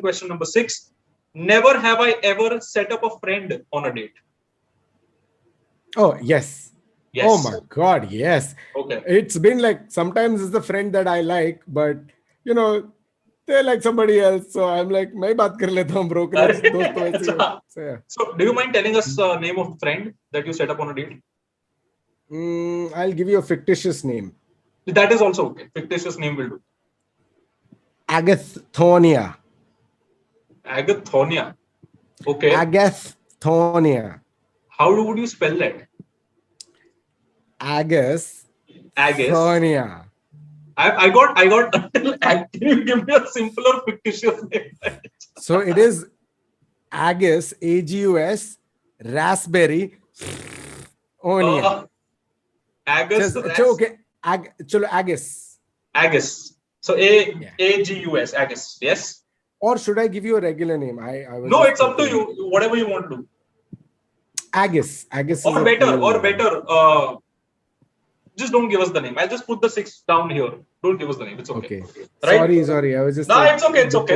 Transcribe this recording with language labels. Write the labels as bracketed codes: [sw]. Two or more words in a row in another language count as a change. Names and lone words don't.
[en] Question number 6. Never have I ever set up a friend on a date. Oh, yes. Yes. Oh my God, yes. Okay. It's been like, sometimes it's the friend that I like, but you know, they're like somebody else. So I'm like, [hi] मैं बात कर लेता हूँ brokerage दोस्त तो ऐसे ही है. [en] So yeah. So do you mind telling us name of friend that you set up on a date? I'll give you a fictitious name. That is also okay. Fictitious name will do. Agathonia. Agathonia. Okay. Agathonia. How would you spell that? Agus. Agus. Thonia. I got. Can you give me a simpler fictitious name? So it is Agus, Agus, raspberry, Onia. Agus. Okay. Chalo, Agus. Agus. So Agus. Agus. Yes. Or should I give you a regular name? No, it's up to you. Whatever you want to do. Agus. Agus. Or better. Just don't give us the name. I'll just put the 6 down here. Don't give us the name. It's okay. Right? Sorry. I was just. No, it's okay.